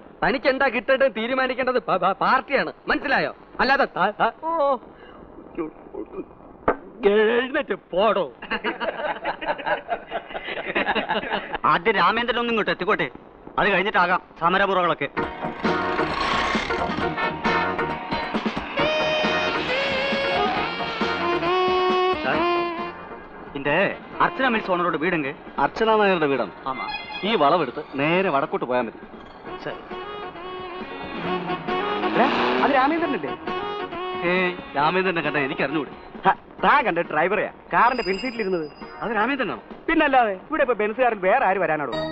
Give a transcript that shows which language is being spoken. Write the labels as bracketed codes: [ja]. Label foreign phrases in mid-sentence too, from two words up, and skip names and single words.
[ml] തനിക്ക് എന്താ കിട്ടേണ്ടത് തീരുമാനിക്കേണ്ടത് പാർട്ടിയാണ്, മനസ്സിലായോ? അല്ലാതെ എഴുന്നേറ്റ് പോടോ. ആദ്യം രാമേന്ദ്രൻ ഒന്നും ഇങ്ങോട്ട് എത്തിക്കോട്ടെ, അത് കഴിഞ്ഞിട്ടാകാം സമരമുറകളൊക്കെ. [ta] இந்த அர்ச்சனா மில்ஸ் ஓனரோட வீடுங்க. அர்ச்சனா நாயரோட வீடாണ്. ஆமா. [ml] ഈ വളവെടുത്ത് നേരെ വടക്കോട്ട് പോയാൽ മതി. ശരി. അത് രാമേന്ദ്രനല്ലേ? ഏയ്, രാമേന്ദ്രനെ കണ്ട എനിക്ക് അറിഞ്ഞൂടെ? താൻ കണ്ട ഡ്രൈവറെയാ, കാറിന്റെ പിൻസീറ്റിലിരുന്നത്. അത് രാമേന്ദ്രനാണോ? പിന്നല്ലാതെ, ഇവിടെ ഇപ്പൊ ബെൻസുകാരൻ വേറെ ആര് വരാനാടോ?